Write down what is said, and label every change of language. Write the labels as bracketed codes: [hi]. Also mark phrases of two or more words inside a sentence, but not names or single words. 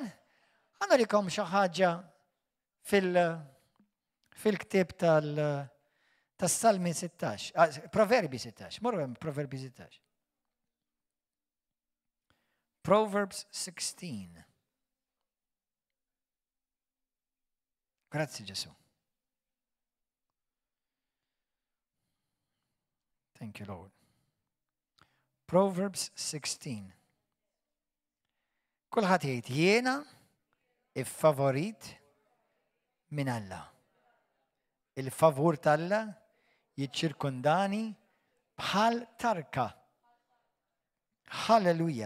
[mt] Ħanurikom xi ħaġa fil-ktieb tas-Salmi 16, Proverbi 16, morru hemm Proverbi 16. [en] Proverbs 16. [mt] Grazzi Ġesu. [en] Thank you, Lord. Proverbs 16. [mt] Kulħadd jgħid jiena iffavorit minn Alla. Il-favur tal-Alla jiċċirkundani bħal tarka. Halleluja.